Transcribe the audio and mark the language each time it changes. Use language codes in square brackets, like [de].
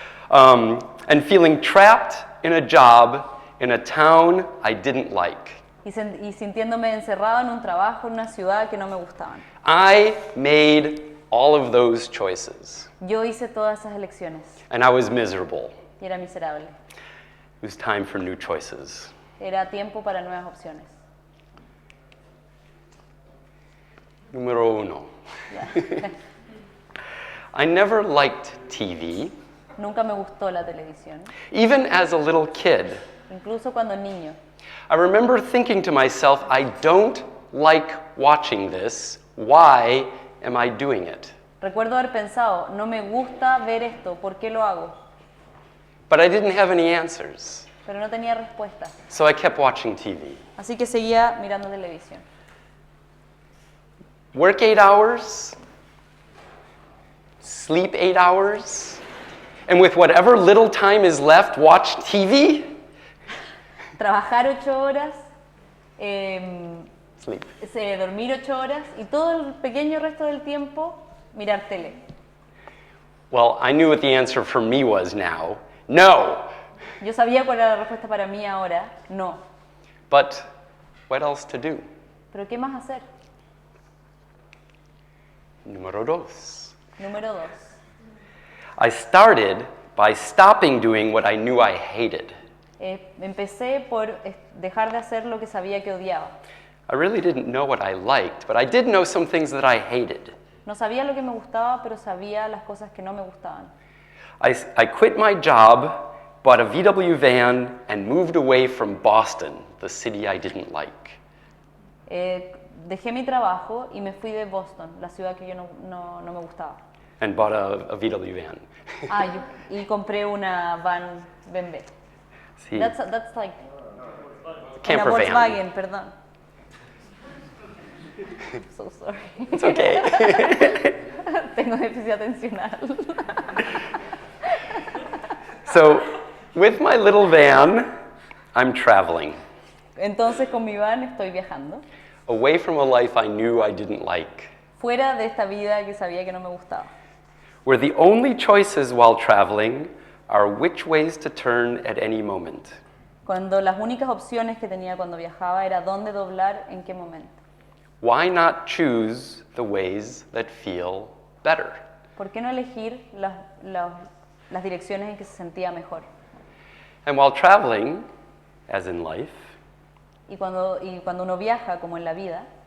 [en] And feeling trapped in a job in a town I didn't like. [es] Y sintiéndome encerrado en un trabajo en una ciudad que no me gustaban. [en] I made all of those choices. [es] Yo hice todas esas elecciones [en] And I was miserable. [es] y era miserable. [en] It was time for new choices. [es] Era tiempo para nuevas opciones. Número uno. Ya. [en] I never liked TV, [es] Nunca me gustó la televisión, [en] even as a little kid. [es] incluso cuando niño. [en] I remember thinking to myself, I don't like watching this. Why am I doing it? [es] Recuerdo haber pensado, no me gusta ver esto, ¿por qué lo hago? [en] But I didn't have any answers. [es] Pero no tenía respuesta. [en] So I kept watching TV. [es] Así que seguía mirando televisión. [en] Work 8 hours, sleep 8 hours, and with whatever little time is left, watch TV? [es] Trabajar 8 horas, [en] Sleep. [es] dormir 8 horas y todo el pequeño resto del tiempo mirar tele. [en] Well, I knew what the answer for me was now. No. [es] Yo sabía cuál era la respuesta para mí ahora, no. [en] But what else to do? [es] Pero ¿qué más hacer? Número dos. Número 2. [en] I started by stopping doing what I knew I hated. [es] Empecé por dejar de hacer lo que sabía que odiaba. [en] I really didn't know what I liked, but I did know some things that I hated. [es] No sabía lo que me gustaba, pero sabía las cosas que no me gustaban. [en] I quit my job, bought a VW van, and moved away from Boston, the city I didn't like. [es] Dejé mi trabajo y me fui de Boston, la ciudad que yo no me gustaba. [en] And bought a VW van. [es] Y compré una van BMW. Sí. [en] That's like Camper [es] una Volkswagen, perdón. [en] So sorry. It's okay. [es] Tengo déficit atencional. [en] So, with my little van, I'm traveling. [es] Entonces con mi van estoy viajando, [en] Away from a life I knew I didn't like. [es] fuera de esta vida que sabía que no me gustaba. [en] Where the only choices while traveling are which ways to turn at any moment. [es] Cuando las únicas opciones que tenía cuando viajaba era dónde doblar, en qué momento. [en] Why not choose the ways that feel better? [es] ¿Por qué no elegir las direcciones en que se sentía mejor? [en] And while traveling, as in life, [es] Y cuando uno viaja, como en la vida,